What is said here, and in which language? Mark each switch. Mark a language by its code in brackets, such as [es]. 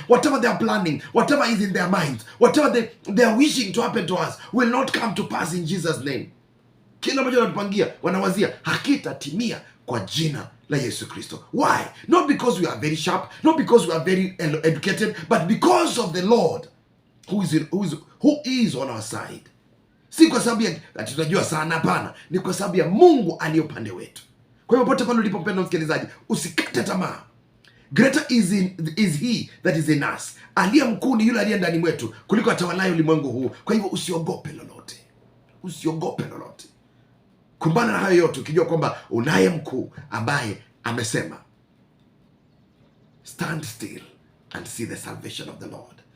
[en] Whatever they are planning, whatever is in their minds, whatever they are wishing to happen to us will not come to pass in Jesus name. [sw] Kila mmoja wanatupangia, wanawazia, hakitatimia kwa jina la Yesu Kristo. [en] Why? Not because we are very sharp, not because we are very educated, but because of the Lord who is on our side. [sw] Si kwa sababu ya tunajua sana, hapana, ni kwa sababu ya Mungu aliye upande wetu. Kwa hivyo pote pale ulipo, mpendwa msikilizaji, usikate tamaa. [en] Greater is he that is in us. [sw] Aliye mkuu ni yule aliye ndani mwetu kuliko atawalaye ulimwengu huu. Kwa hivyo usiogope lolote. Usiogope lolote. Kumbana na hayo yote ukijua kwamba unaye mkuu ambaye amesema, [en] stand still and see the salvation of the Lord.